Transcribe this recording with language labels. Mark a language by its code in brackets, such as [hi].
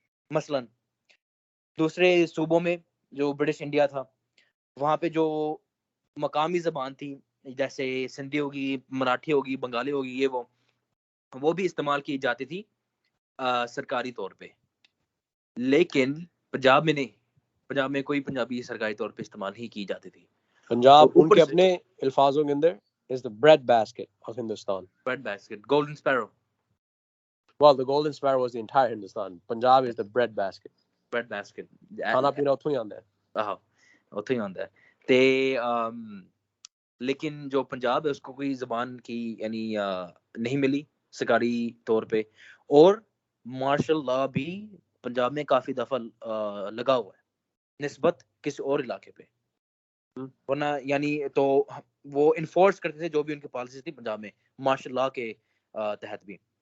[ur] مثلا دوسرے صوبوں میں جو برٹش انڈیا تھا, وہاں پہ جو مقامی زبان تھی, جیسے سندھی ہوگی, مراٹھی ہوگی, بنگالی ہوگی, یہ وہ بھی استعمال کی جاتی تھی سرکاری طور پہ. لیکن پنجاب میں نہیں, پنجاب میں کوئی پنجابی سرکاری طور پہ استعمال ہی کی جاتی تھی. پنجاب ان کے اپنے الفاظوں کے اندر [en] is the bread basket of Hindustan. Bread basket, golden sparrow. Well, the golden sparrow was the entire Hindustan. Punjab is the bread basket. Bread basket. [pa] کھانا پینا اتوں ہی آندا ہے. ہاں, اتوں ہی آندا ہے. [ur] تے لیکن جو پنجاب ہے اس کو کوئی زبان کی یعنی نہیں ملی سرکاری طور پہ, اور مارشل لا بھی پنجاب میں کافی دفعہ لگا ہوا ہے نسبت کسی اور علاقے پہ, ورنہ یعنی تو وہ انفورس کرتے تھے جو بھی ان کی پالیسی تھی پنجاب میں مارشل لا کے تحت بھی.